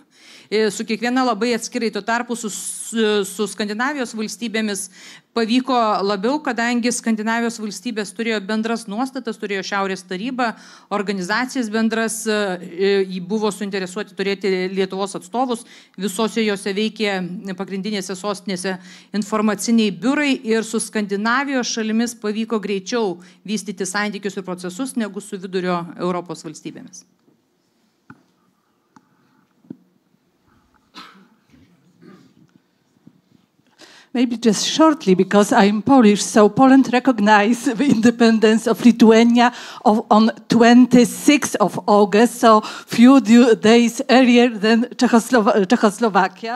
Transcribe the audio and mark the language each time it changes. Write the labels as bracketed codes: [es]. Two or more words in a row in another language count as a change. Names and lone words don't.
[lt] Su kiekviena labai atskirai, tuo tarpu su Skandinavijos valstybėmis pavyko labiau, kadangi Skandinavijos valstybės turėjo bendras nuostatas, turėjo Šiaurės tarybą, organizacijas bendras, jį buvo suinteresuoti turėti Lietuvos atstovus, visose jose veikė pagrindinėse sostinėse informaciniai biurai ir su Skandinavijos šalimis pavyko greičiau vystyti santykius ir procesus negu su Vidurio Europos valstybėmis. [en] Maybe just shortly, because I'm Polish, so Poland recognized the independence of Lithuania on 26th of August, so few days earlier than Czechoslovakia.